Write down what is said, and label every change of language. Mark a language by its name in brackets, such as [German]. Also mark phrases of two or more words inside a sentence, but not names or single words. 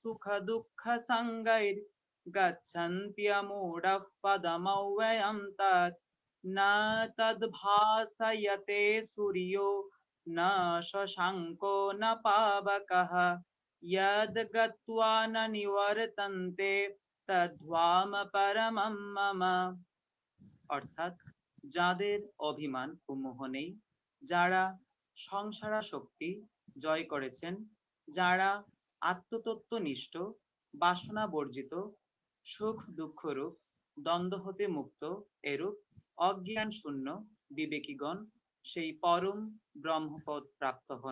[Sanskrit] सुखदुःखसङ्गैर्गच्छन्त्यमूढः पदमव्ययं तत् न तद्भासयते सूर्यो न शशाङ्को न पावकः यद् गत्वा न निवर्तन्ते तद्धाम परमं मम। [Bangla] অর্থাৎ যাদের অভিমান ও মোহ নেই, যারা সংসারাসক্তি জয় করেছেন, যারা আত্মতত্ত্বনিষ্ঠ, বাসনা বর্জিত, সুখ দুঃখরূপ দ্বন্দ্ব হতে মুক্ত, এরূপ অজ্ঞান শূন্য বিবেকীগণ সেই পরম ব্রহ্মপদ প্রাপ্ত হন।